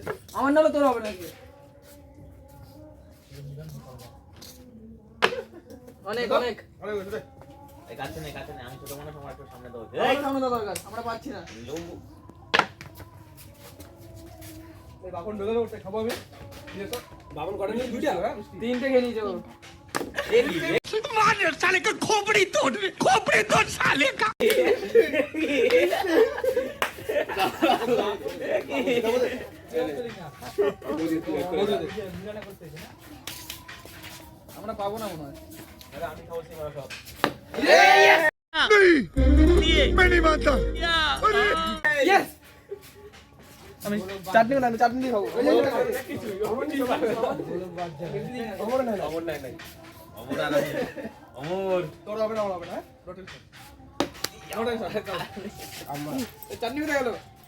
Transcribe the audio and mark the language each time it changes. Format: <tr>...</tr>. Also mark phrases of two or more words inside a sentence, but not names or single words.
<bn>আমার নাহলে তোর হবে না আজকে। অনেক অনেক আরে ওই দে কাছে নেই আমি ছোট মানুষ আমার একটু সামনে দাও। আমার সামনে দাও দরকার, আমরা পাচ্ছি না। লেবু এই বাপন ঢোকে ওটা খাবো আমি দিয়ে তো বাপন করেনি দুইটা হ্যাঁ মিষ্টি তিনটে খেয়ে নিয়েছে ও।</bn> <hi>साले का खोपड़ी तोड़ साले का</hi> <bn>আমরা পাবো না মনে হয়। আরে আমি খাবো সিঙ্গারা সব</bn> <hi>नहीं मैं नहीं मानता</hi> <bn>Yes! আমি চাটনি বানাবো, চাটনি দিয়ে খাবো। অমর নাই অমর নাই নাই অমর আর আমি। অমর তোর হবে না আমার হবে না রোটেল আম্মা এই চাটনি কোথায় গেল</bn>